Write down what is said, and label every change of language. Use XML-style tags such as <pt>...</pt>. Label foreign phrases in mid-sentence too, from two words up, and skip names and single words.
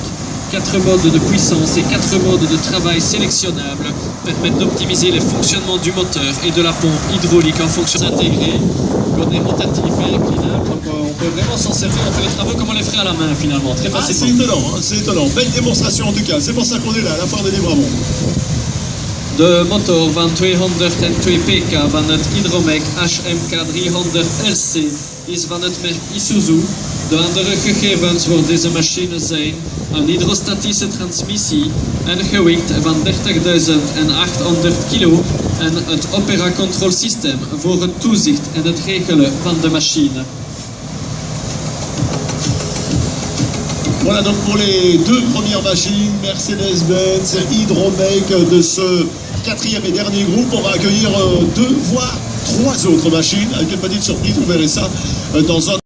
<fr>4 modes de puissance et 4 modes de travail sélectionnables permettent d'optimiser les fonctionnements du moteur et de la pompe hydraulique en fonction intégrée, godet rotatif et inclinable. Donc on peut vraiment s'en servir, on fait les travaux comme on les ferait à la main finalement, très facilement. C'est étonnant, hein, c'est étonnant. Belle démonstration en tout cas, c'est pour ça qu'on est là, à la foire de Livramont.</fr> <nl>De motor van 202 pk van het Hydromec HMK 300 LC is van het merk Isuzu. De andere gegevens voor deze machine zijn een hydrostatische transmissie, een gewicht van 30.800 kilo en het Opera Control System voor het toezicht en het regelen van de machine.</nl> <fr>Voilà donc pour les deux premières machines Mercedes-Benz Hydromec de ce quatrième et dernier groupe. On va accueillir 2 voire 3 autres machines avec une petite surprise, vous verrez ça dans un</fr>